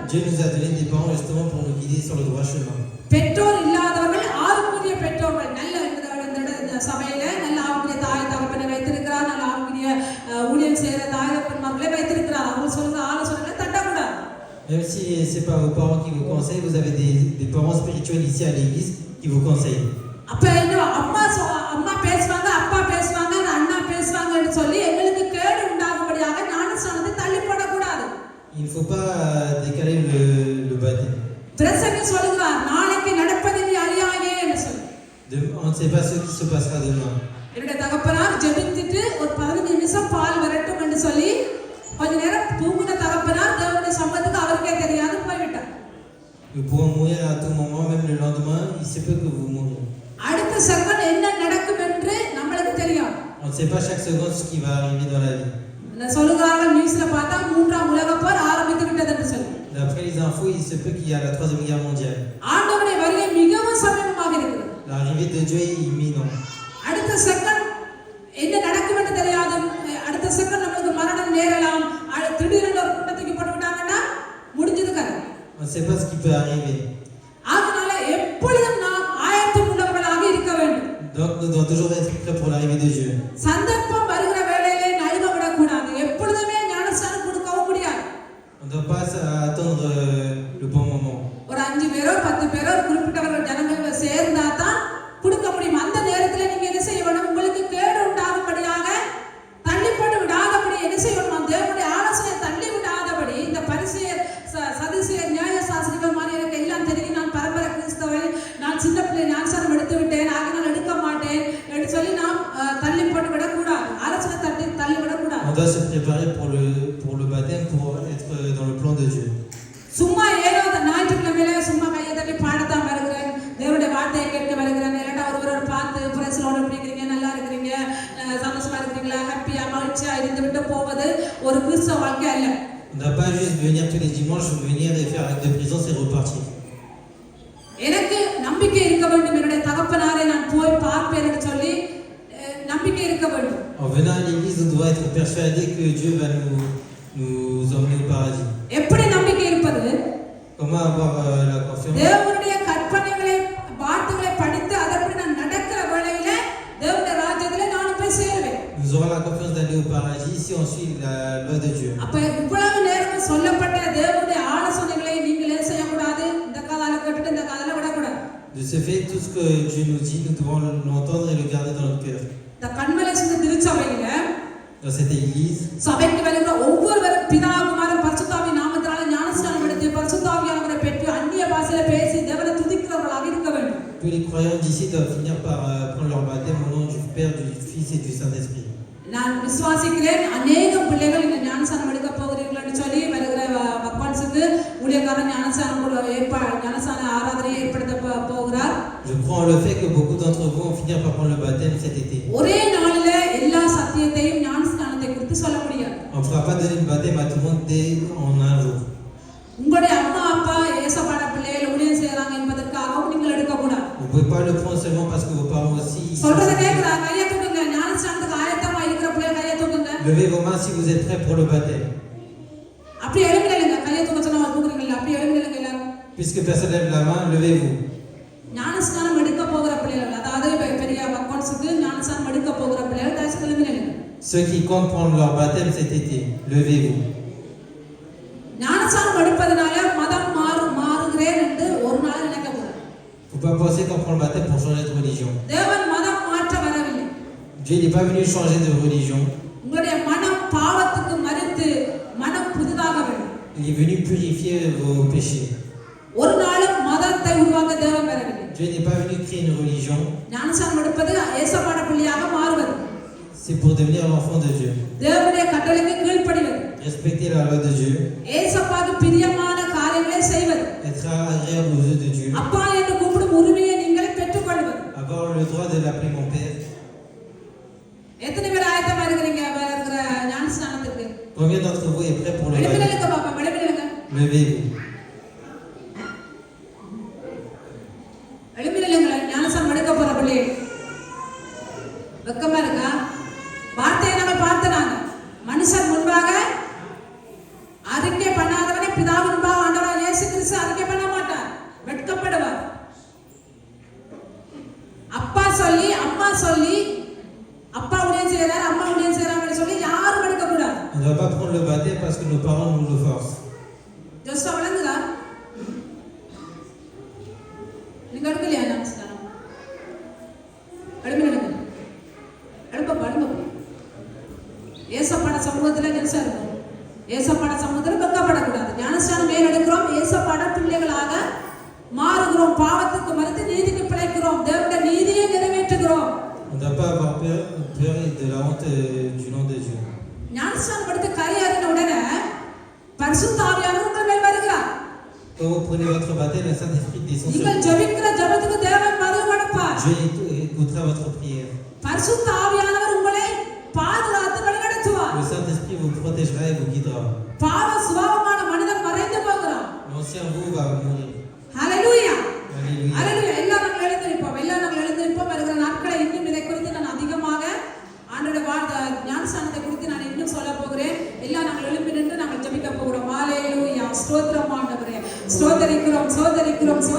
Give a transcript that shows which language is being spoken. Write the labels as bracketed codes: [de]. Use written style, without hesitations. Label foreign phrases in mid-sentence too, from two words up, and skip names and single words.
[fr] Dieu nous a donné des parents justement pour nous guider sur le droit chemin. [ta] பெற்றோர் இல்லாதவர்கள் ஆவிக்குரிய பெற்றோர்கள் நல்ல இந்த சபையில நல்ல ஆவிக்குரிய தாய் தகப்பனை வைத்திருக்கிறார், நல்ல ஆவிக்குரிய ஊழியம் செய்கிற தாய் தகப்பன்மார்களை வைத்திருக்கிறார். அவங்க சொல்ற ஆலோசனைகளை தட்டக்கூடாது. [fr] Même si c'est pas vos parents qui vous conseillent, vous avez des parents spirituels ici à l'église qui vous conseillent. [ta] அப்ப என்ன அம்மா பேசுவாங்க, அப்பா பேசுவாங்க, அண்ணா பேசுவாங்கன்னு சொல்லி எங்களுக்கு கேடு உண்டாகும்படியாக ஞானஸ்நானத்தை தள்ளி போடக்கூடாது. [fr] Il ne faut pas décaler le baptême. [ta] பிரசங்க சொல்லுகிறார், நாளைக்கு நடப்பதை நீ அறியாயே என்று சொல்லி. [fr] On ne sait pas ce qui se passera demain. [ta] என்னுடைய தகப்பனார் ஜெபித்துட்டு ஒரு 15 நிமிஷம் பால் வரட்டும் என்று சொல்லி கொஞ்ச நேரம் தூங்கின தகப்பனார் தேவனுடைய சம்பத்துக்கு அவருக்கே தெரியாது போய்விட்டார். [fr] Nous pourrons mourir à tout moment, même le lendemain, il se peut que vous mouriez. [ta] அடுத்த செகண்ட் என்ன நடக்கும் என்று நம்மளுக்கு தெரியும். [fr] On ne sait pas chaque seconde ce qui va arriver dans la vie. [ta] நான் சொல்லுகிறார்கள் நியூஸ்ல பார்த்தா 3ஆம் உலகப் போர் ஆரம்பித்து விட்டது என்று சொல்லி. [fr] D'après les infos, il se peut qu'il y a la 3e guerre mondiale. [ta] ஆண்டவருடைய வருகை மிகவும் சமீபமாக இருக்கிறது. [fr] L'arrivée de Dieu est imminente. [ta] அடுத்த செகண்ட் என்ன நடக்கும் என்று தெரியாது. அடுத்த செகண்ட் நமக்கு மரணம் நேரலாம். திடீரென்று ஒரு கூட்டத்துக்கு போட்டுவிட்டாங்கன்னா முடிஞ்சது கதை. [fr] On ne sait pas ce qui peut arriver. [ta] அதனால எப்பொழுதும் நாம் ஆயத்தம் உள்ளவர்களாக இருக்க வேண்டும். [fr] Donc nous devons toujours être prêts pour l'arrivée de Dieu. [ta] சந்தர்ப்பம் வருகிற வேளையிலே நழுவ விடக்கூடாது. எப்பொழுதுமே ஞானஸ்நானம் கொடுக்கவும் முடியாது. [fr] On ne doit pas attendre le bon moment. [ta] ஒரு 5 பேரோ 10 பேரோ குறிப்பிட்டவர்கள் ஜனங்கள் சேர்ந்தா தான் கொடுக்க முடியும். அந்த நேரத்தில் நீங்க என்ன செய்ய வேணும்? உங்களுக்கு கேடு உண்டாகும்படியாக தள்ளி போட்டு விடாதபடி என்ன செய்யணும்? தேவனுடைய ஆலோசனை தள்ளி விடாதபடி இந்த பரிசேயர் சதுசேயர் நியாயசாஸ்திரிகள் மாதிரி எனக்கு எல்லாம் தெரியும், நான் பரம்பரை கிறிஸ்தவன், நான் சின்ன பிள்ளை ஞானஸ்நானம் எடுத்து விட்டேன், ஆக நான் எடுக்க மாட்டேன் என்று சொல்லி நாம் தள்ளி போட்டு விடக்கூடாது. ஆலோசனை தள்ளி விடக்கூடாது. [fr] On doit se préparer pour le baptême, pour être dans le plan de Dieu. [ta] சும்மா ஏதோ ஞாயிற்றுக்கிழமையில சும்மா கையை தட்டி பாடத்தான் வருகிறேன், தேவனுடைய வார்த்தையை கேட்டு வருகிறேன், இல்லாட்டா ஒருவர் பார்த்து பிரசலோட பிடிக்கிறீங்க, நல்லா இருக்கிறீங்க, சந்தோஷமா இருக்கிறீங்களா, ஹாப்பியா மகிழ்ச்சியா இருந்து விட்டு போவது ஒரு கிறிஸ்தவ வாழ்க்கை அல்ல. [fr] On ne doit pas juste venir tous les dimanches, venir et faire acte de présence et repartir. [ta] எனக்கு நம்பிக்கை இருக்க வேண்டும், என்னுடைய தகப்பனாரை நான் போய் பார்ப்பேன் என்று சொல்லி நம்பிக்கை இருக்க வேண்டும். [fr] En venant à l'église, nous devons être persuadés que Dieu va nous emmener au paradis. [ta] எப்படி நம்பிக்கை இருப்பது? [fr] Comment avoir la confiance? [ta] தேவனுடைய கற்பனைகளை வார்த்தைகளை படித்து அதன்படி நான் நடக்கிற வேளையில தேவனுடைய ராஜ்யத்திலே நான் போய் சேருவேன். [fr] Nous aurons la confiance d'aller au paradis si on suit la loi de Dieu. [ta] அப்ப இவ்வளவு நேரம் சொல்லப்பட்ட தேவனுடைய ஆலோசனைகளை நீங்களே செய்யக்கூடாது, [fr] ce fait, tout ce que Dieu nous dit, nous devons l'entendre et le garder dans notre cœur. [ta] இந்த கண்மலை சிந்த திருச்சபையில [fr] Dans cette église, [ta] சபைக்கு வருகிற ஒவ்வொருவரும் பிதா குமாரன் பரிசுத்தாவி நாமத்தினால ஞானஸ்நானம் எடுத்து பரிசுத்தாவியானவரை பெற்று அந்நிய பாஷையில பேசி தேவனை துதிக்கிறவர்களாக இருக்க வேண்டும். [fr] tous les croyants d'ici doivent finir par prendre leur baptême au nom du Père, du Fils et du Saint-Esprit. [ta] நான் விசுவாசிக்கிறேன் அநேக பிள்ளைகள் இந்த ஞானஸ்நானம் எடுக்க போகிறீர்கள்னு சொல்லி வருகிற பக்வான்ஸுக்கு ஊழியக்காரன் ஞானஸ்நான ஆராதனையை ஏற்படுத்த போகிறார். [fr] Je crois en le fait que beaucoup d'entre vous vont finir par prendre le baptême cet été. [ta] ஒரே நாளில எல்லா சத்தியத்தையும் ஞானஸ்நானத்தை குறித்து சொல்ல முடியாது. [fr] On ne pourra pas donner le baptême à tout le monde dès en un jour. [ta] உங்களுடைய அம்மா அப்பா ஏசப்பாட பிள்ளைகள் ஊழியம் செய்யறாங்க என்பதற்காகவும் நீங்கள் எடுக்க கூடாது. [fr] Vous ne pouvez pas le prendre seulement parce que vos parents aussi. [ta] சொல்றத கேக்குறா கையை தூக்குங்க. ஞானஸ்நானத்துக்கு ஆயத்தமா இருக்கிற பிள்ளைகள் கையை தூக்குங்க. [fr] Levez vos mains si vous êtes prêts pour le baptême. [ta] அப்படி எழும்பிடுங்க. கையை தூக்க சொன்னா தூக்குறீங்களா? அப்படி எழும்பிடுங்க எல்லாரும். [fr] Puisque personne lève la main, levez-vous. [ta] ஞானஸ்நானம் எடுக்க போகிற பிள்ளைகள், அதாவது பெரிய பக்வான்ஸுக்கு ஞானஸ்நானம் எடுக்க போகிற பிள்ளைகள் தயவுசெய்து எழும்பிடுங்க. [fr] Ceux qui comptent prendre leur baptême cet été, levez-vous. [ta] ஞானஸ்நானம் எடுப்பதனால மதம் மாறுகிறேன் என்று ஒரு நாள் நினைக்க கூடாது. [fr] Faut pas penser qu'on prend le baptême pour changer de religion. [ta] தேவன் மதம் மாற்ற வரவில்லை. [fr] Dieu n'est pas venu changer de religion. [ta] உங்களுடைய மனம் பாவத்துக்கு மரித்து மனம் புதிதாக வேண்டும். [fr] Il est venu purifier vos péchés. [ta] ஒரு நாளும் மதத்தை உருவாக்க தேவன் வரவில்லை. [fr] Dieu n'est pas venu créer une religion. [ta] ஞானஸ்நானம் எடுப்பது ஏசப்பாட பிள்ளையாக மாறுவது. [fr] C'est pour devenir l'enfant de Dieu. [ta] தேவனுடைய கட்டளைக்கு கீழ்ப்படிவது. [fr] Respecter la loi de Dieu. [ta] ஏசப்பாவுக்கு பிரியமான காரியங்களை செய்வது. [fr] Être agréable aux yeux de Dieu. [ta] அப்பா என்று கூப்பிடும் உரிமையை நீங்கள் பெற்றுக்கொள்வது. [fr] Avoir le droit de l'appeler mon Père. [ta] எத்தனை பேர் ஆயத்தமா இருக்கிறீங்க வருகிற ஞானஸ்நானத்துக்கு? [fr] Combien d'entre vous est prêt pour le baptême? [ta] எழுப்பிடுங்க பாப்பா, எழுப்பிடுங்க. [fr] Levez-vous. [ta] எழுப்பிடுங்க. ஞானஸ்நானம் எடுக்க போற பிள்ளை வெக்கமா இருக்கா? வார்த்தையை நம்ம பார்த்தனாங்க. மனுஷன் முன்பாக அறிக்கை பண்ணாதவனை பிதா முன்பாக ஆண்டவராகிய இயேசு கிறிஸ்து அறிக்கை பண்ண மாட்டார், வெட்கப்படுவார். அப்பா சொல்லி அம்மா சொல்லி அப்பா ஊழியம் செய்யறாரு அம்மா ஊழியம் செய்யறாங்கன்னு சொல்லி யாரும் எடுக்க கூடாது. [fr] On ne va pas prendre le baptême parce que nos parents nous le forcent. [ta] ஜோஸ்டா விளங்குதா? நீங்க எடுக்கலையா ஞானஸ்நானம்? எழுப்பிடுங்க. எழுப்ப ஏசப்பாட சமூகத்துல ஜென்சா இருக்கும். ஏசப்பாட சமூகத்துல வெக்கப்படக்கூடாது. ஞானஸ்நானம் ஏன் எடுக்கிறோம்? ஏசப்பாட பிள்ளைகளாக மாறுகிறோம். பாவத்துக்கு மறுத்து நீதிக்கு பிழைக்கிறோம். தேவனுடைய நீதியை நிறைவேற்றுகிறோம். [fr] On ne doit pas avoir peur de la honte du nom de Dieu. [ta] ஞானஸ்நானம் எடுத்து கரையேறின உடனே பரிசுத்த ஆவியானவர் உங்கள் மேல் வருகிறார். [fr] Quand vous prenez votre baptême, le Saint-Esprit descend sur [ta] நீங்கள் [fr] vous. [ta] ஜெபிக்கிற ஜெபத்துக்கு தேவன் பதில் கொடுப்பார். [fr] Dieu écoutera votre prière. [ta] பரிசுத்த ஆவியானவர் உங்களை பாதுகாத்து வழிநடத்துவார். [fr] Le Saint-Esprit vous protégera et vous guidera. [ta] பாவ சுபாவமான மனிதன் மறைந்து போகிறான். [fr] L'ancien vous va mourir. [ta] ஹalleluya. [fr] Alléluia. [ta] ஹalleluya. எல்லாரும் நாங்கள் எழுந்திருப்போம். வருகிற நாட்களை இன்னும் இதை குறித்து நான் அதிகமாக ஆண்டவருடைய ஞானஸ்நானத்தை குறித்து நான் இன்னும் சொல்ல போகிறேன். எல்லாம் நாங்கள் எழுப்பி நின்று நாங்கள் ஜெபிக்க போகிறோம். ஹalleluya. ஸ்தோத்திரம் ஆண்டவரே. ஸ்தோத்திரிக்கிறோம்.